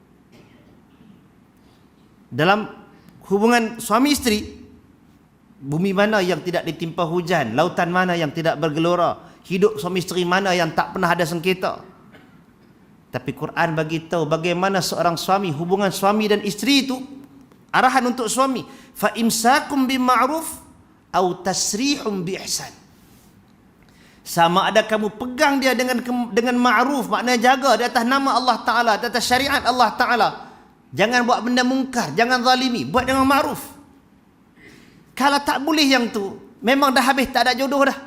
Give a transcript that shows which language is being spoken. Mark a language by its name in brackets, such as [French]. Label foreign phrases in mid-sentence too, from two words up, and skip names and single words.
[Malay] Dalam hubungan suami isteri, bumi mana yang tidak ditimpa hujan, lautan mana yang tidak bergelora, hidup suami isteri mana yang tak pernah ada sengketa. Tapi Quran bagi tahu bagaimana seorang suami, hubungan suami dan isteri itu, arahan untuk suami, [Arabic] فإمساك بمعروف أو تسريح بإحسان. [Malay] Sama ada kamu pegang dia dengan ma'ruf, maknanya jaga di atas nama Allah Ta'ala, di atas syariat Allah Ta'ala. Jangan buat benda mungkar, jangan zalimi, buat dengan ma'ruf. Kalau tak boleh yang tu, memang dah habis, tak ada jodoh dah.